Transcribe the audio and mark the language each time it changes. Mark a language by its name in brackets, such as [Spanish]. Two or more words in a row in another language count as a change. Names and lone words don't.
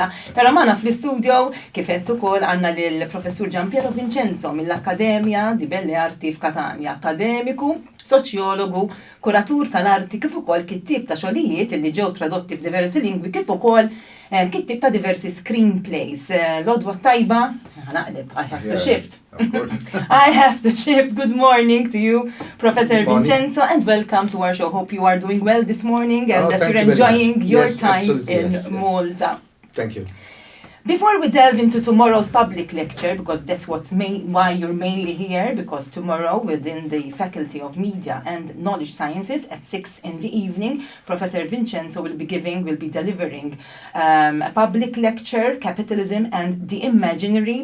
[Maltese] Però magħna fl-istudio kif qed ukoll għandna lill-Professur Gianpiero Vincenzo mill-Akkademja di Belle Arti f'Katania, akademiku, soċjologu, kuratur tal-arti kif ukoll kittib ta' xogħlijiet li ġew tradotti f'diversi lingwi kif ukoll kittib ta' diversi screenplays. Lodwa tajba, naqleb, [English] I have to shift. Of course. I have to shift. Good morning to you, Professor Vincenzo, and welcome to our show. Hope you are doing well this morning and that you're enjoying your time in Malta. Thank you. Before we delve into tomorrow's public lecture, because that's why you're mainly here, because tomorrow within the Faculty of Media and Knowledge Sciences at 6 in the evening, Professor Vincenzo will be delivering a public lecture, Capitalism and the Imaginary.